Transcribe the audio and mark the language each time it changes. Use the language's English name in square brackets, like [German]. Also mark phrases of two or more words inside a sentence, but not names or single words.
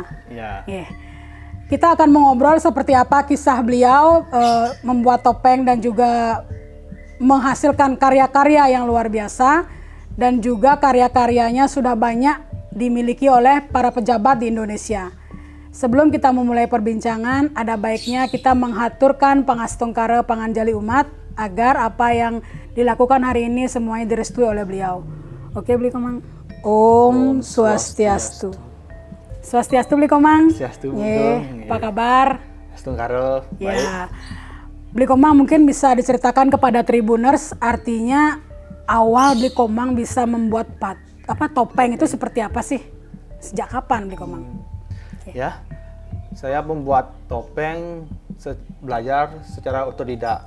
[Indonesian] Kita akan mengobrol seperti apa kisah beliau membuat topeng dan juga menghasilkan karya-karya yang luar biasa, dan juga karya-karyanya sudah banyak dimiliki oleh para pejabat di Indonesia. Sebelum kita memulai perbincangan, ada baiknya kita menghaturkan [Balinese] pangastungkara panganjali umat [Indonesian] agar apa yang dilakukan hari ini semuanya direstui oleh beliau. Oke, Bli Komang. [Balinese] Om Swastiastu. [Indonesian] Swastiastu Bli Komang. Swastiastu. Apa kabar? Astungkara. Ya. Bli Komang mungkin bisa diceritakan kepada Tribuners artinya awal Bli Komang bisa membuat topeng itu seperti apa sih? Sejak kapan Bli Komang? Ya, saya membuat topeng belajar secara otodidak.